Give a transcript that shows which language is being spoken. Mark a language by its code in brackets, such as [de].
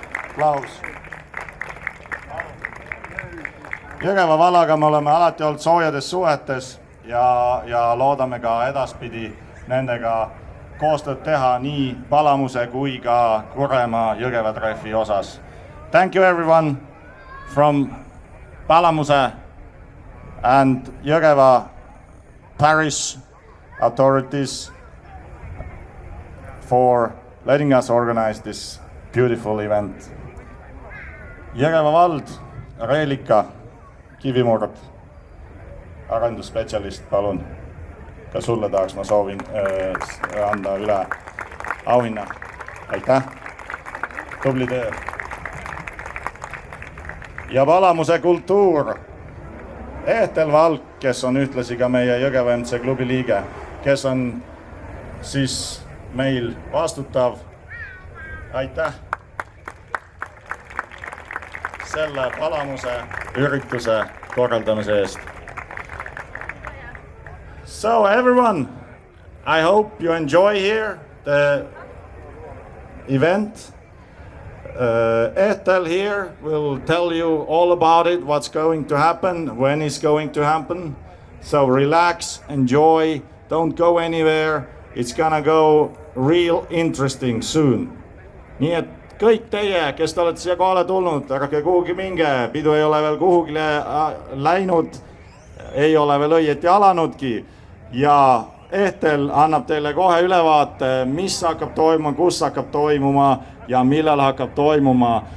[et] Aplaus. Jõgeva vallaga me oleme alati olnud soojades suhetes ja loodame ka edaspidi nendega koostööd teha nii Palamuse kui ka Kuremaa Jõgeva trehvi osas. [en] Thank you everyone from Palamuse and Jõgeva parish authorities for letting us organize this beautiful event. [et] Jõgeva vald, Reelika Kivimurd, arendusspetsialist, palun. Ka sulle tahaks ma soovin anda üle auhinna. Aitäh. Tubli töö. Ja Palamuse kultuur. Ehtel Valk, kes on ühtlasi ka meie Jõgeva MC klubi liige, kes on siis meil vastutav. Aitäh selle Palamuse ürituse korraldamise eest. [en] So everyone, I hope you enjoy here the event. Ehtel here will tell you all about it, what's going to happen, when it's going to happen. So relax, enjoy, don't go anywhere. It's gonna go real interesting soon. [et] Nii et kõik teie, kes te olete siia kohale tulnud, ärge kuhugi minge, pidu ei ole veel kuhugile läinud, ei ole veel õieti alanudki ja Ehtel annab teile kohe ülevaate, mis hakkab toimuma, kus hakkab toimuma ja millal hakkab toimuma.